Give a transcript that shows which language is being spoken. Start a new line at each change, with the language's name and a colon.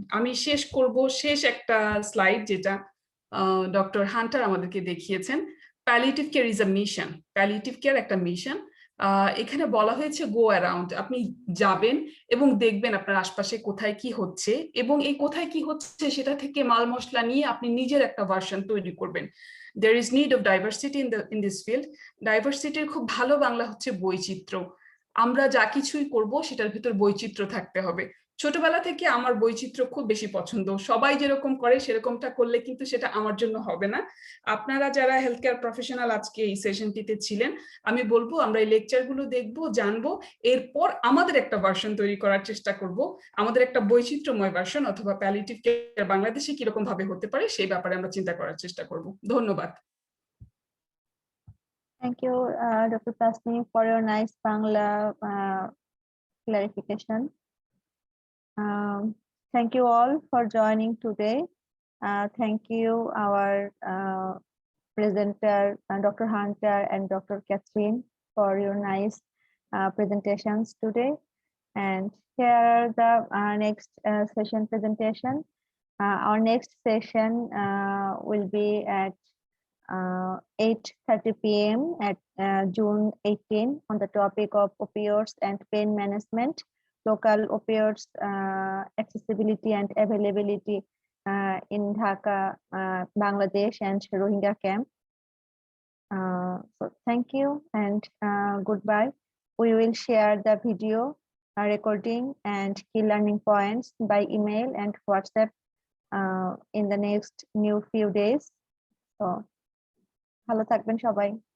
Bangla: আমি শেষ করব শেষ একটা স্লাইড যেটা ডক্টর হান্টার আমাদেরকে দেখিয়েছেন।
English: palliative care is a mission,
Bangla: palliative care একটা মিশন। এখানে বলা হয়েছে
English: go around,
Bangla: আপনি যাবেন এবং দেখবেন আপনার আশপাশে কোথায় কি হচ্ছে, এবং এই কোথায় কি হচ্ছে সেটা থেকে মাল মশলা নিয়ে আপনি নিজের একটা ভার্সন তৈরি করবেন।
English: There is need of diversity in this field.
Bangla: ডাইভার্সিটির খুব ভালো বাংলা হচ্ছে বৈচিত্র্য। আমরা যা কিছুই করব সেটার ভিতর বৈচিত্র্য থাকতে হবে। ছোটবেলা থেকে আমার বৈচিত্র্য খুব বেশি পছন্দ, সবাই যেরকম করে সেরকমটা করলে কিন্তু সেটা আমার জন্য হবে না। আপনারা যারা হেলথ কেয়ার প্রফেশনাল আজকে এই সেশনটিতে ছিলেন, আমি বলবো আমরা এই লেকচারগুলো দেখবো, জানবো, এরপর আমাদের একটা ভার্সন তৈরি করার চেষ্টা করব, আমাদের একটা বৈচিত্র্যময় ভার্সন, অথবা প্যালিয়েটিভ কেয়ার বাংলাদেশে কিরকম ভাবে হতে পারে সেই ব্যাপারে আমরা চিন্তা করার চেষ্টা করব। ধন্যবাদ।
English: Thank you, Dr. Tasni, for your nice Bangla clarification. Thank you all for joining today. Thank you, our presenter, Dr. Hunter and Dr. Catherine, for your nice presentations today. And here are the next session presentation. Our next session will be at 8:30 p.m. at June 18 on the topic of opioids and pain management, local opioids accessibility and availability in Dhaka, Bangladesh and Rohingya camp. So thank you and goodbye. We will share the video recording and key learning points by email and WhatsApp in the next new few days. So
Bangla: ভালো থাকবেন সবাই।